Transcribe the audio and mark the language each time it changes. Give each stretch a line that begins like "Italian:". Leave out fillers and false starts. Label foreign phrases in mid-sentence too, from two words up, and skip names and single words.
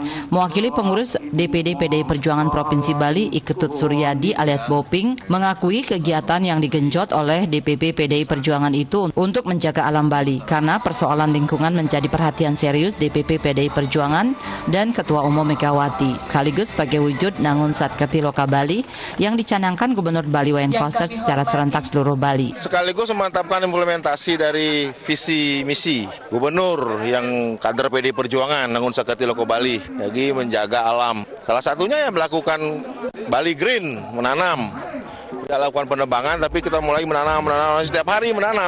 Indonesian: Mewakili pengurus DPD PDI Perjuangan Provinsi Bali Iketut Suryadi alias Boping mengakui kegiatan yang digenjot oleh DPP PDI Perjuangan itu untuk menjaga alam Bali karena persoalan lingkungan menjadi perhatian perhatian serius DPP PDI Perjuangan dan Ketua Umum Megawati, sekaligus sebagai wujud Nangun Satkerti Loka Bali yang dicanangkan Gubernur Bali Wayan Koster secara serentak seluruh Bali. Sekaligus memantapkan implementasi dari visi misi Gubernur yang kader PDI Perjuangan Nangun Satkerti Loka Bali, lagi menjaga alam. Salah satunya yang melakukan Bali Green, menanam. Tidak lakukan penebangan, tapi kita mulai menanam setiap hari menanam.